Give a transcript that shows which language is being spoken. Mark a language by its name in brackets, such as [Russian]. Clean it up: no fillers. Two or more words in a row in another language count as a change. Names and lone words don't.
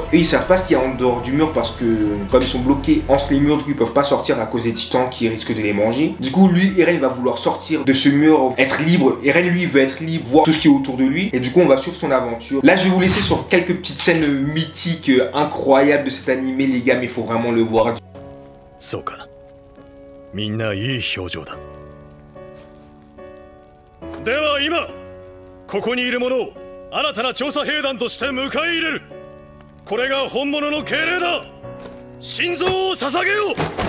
[French] Et ils savent pas ce qu'il y a en dehors du mur parce que comme ils sont bloqués entre les murs, du coup ils peuvent pas sortir à cause des titans qui risquent de les manger. Du coup lui, Eren va vouloir sortir de ce mur, être libre. Eren lui veut être libre, voir tout ce qui est autour de lui. Et du coup on va suivre son aventure. Là je vais vous laisser sur quelques petites scènes mythiques incroyables de cet animé les gars, mais il faut vraiment le voir. [Japanese] Soka. みんないい表情だ. では今ここにいる者を新たな調査兵団として迎え入れる。これが本物の敬礼だ。心臓を捧げよう。